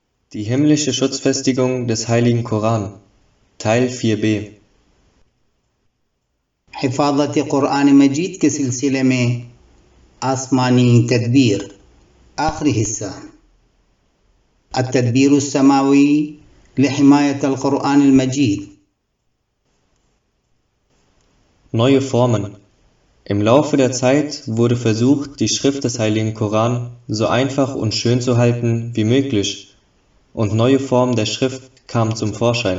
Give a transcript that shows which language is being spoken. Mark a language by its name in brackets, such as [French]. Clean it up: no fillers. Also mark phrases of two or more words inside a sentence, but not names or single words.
[German] Die himmlische Schutzfestigung des Heiligen Koran, Teil 4b. [Urdu] حفاظت قرآن مجید کے سلسلے میں آسمانی تدبیر آخری حصہ [Arabic] التدبير السماوي لحماية القرآن المجيد. [German] Neue Formen. Im Laufe der Zeit wurde versucht, die Schrift des Heiligen Koran so einfach und schön zu halten wie möglich, und neue Formen der Schrift kamen zum Vorschein.